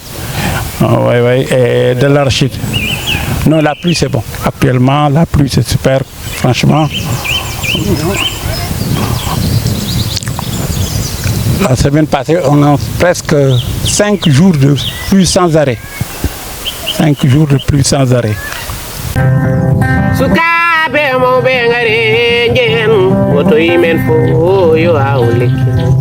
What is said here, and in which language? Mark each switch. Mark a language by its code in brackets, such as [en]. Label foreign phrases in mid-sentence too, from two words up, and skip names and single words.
[fr] Ouais, ouais. Et de l'arachide. Non, la pluie c'est bon. Actuellement, la pluie c'est super, franchement. La semaine passée, on a presque 5 jours de pluie sans arrêt. 5 jours de pluie sans arrêt. [ff] Sukabe mo bengare ngen woto imen fo yo awleki